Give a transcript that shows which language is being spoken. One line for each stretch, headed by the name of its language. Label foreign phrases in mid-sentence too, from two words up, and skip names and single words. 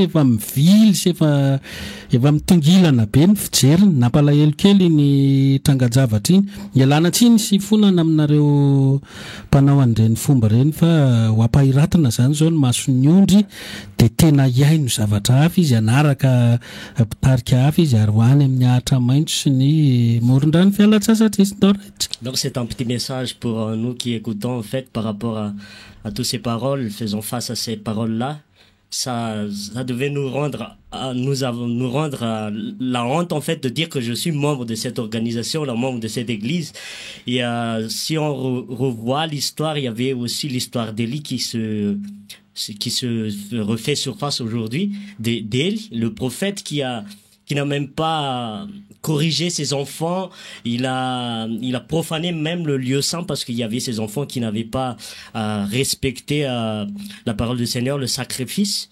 Malagasy: efa mivily sy efa mitongilana be ny fijeriny nampalahelo kely ny trangajavatra iny ialana tsiny sy fonana aminareo mpanao an'ireny fomba reny fa ho ampahiratana zany zao ny mason'ny ondry de tena iaino zavatra hafa izy anaraka mpitarika hafa izy ary hoany amin'ny ahatra maintso sy ny moron-drano fialatsasatra izy tao rehetra.
French: Donc c'est un petit message pour nous qui écoutons en fait par rapport à toutes ces paroles, faisons face à ces paroles-là. Ça devait nous rendre la honte en fait de dire que je suis membre de cette organisation, membre de cette église. Et si on revoit l'histoire, il y avait aussi l'histoire d'Élie qui se refait surface aujourd'hui, d'Élie, le prophète qui n'a même pas corrigé ses enfants, il a profané même le lieu saint parce qu'il y avait ses enfants qui n'avaient pas respecté la parole du Seigneur, le sacrifice.